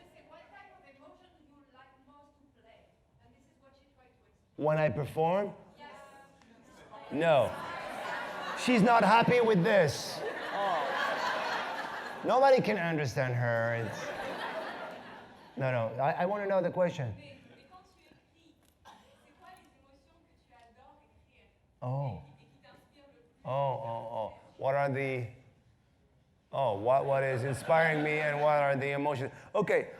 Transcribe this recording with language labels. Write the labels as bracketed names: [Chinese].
[English] What type of emotion do you like most to play? And this is what she tried to explain. When I perform? No. She's not happy with this. Nobody can understand her. No. I want to know the question. [French] Mais quand tu écris, c'est quoi les émotions que tu adores écrire Oh. et qui t'inspirent le plus? [English] Oh. What are the? Oh, what is inspiring me and what are the emotions? Okay.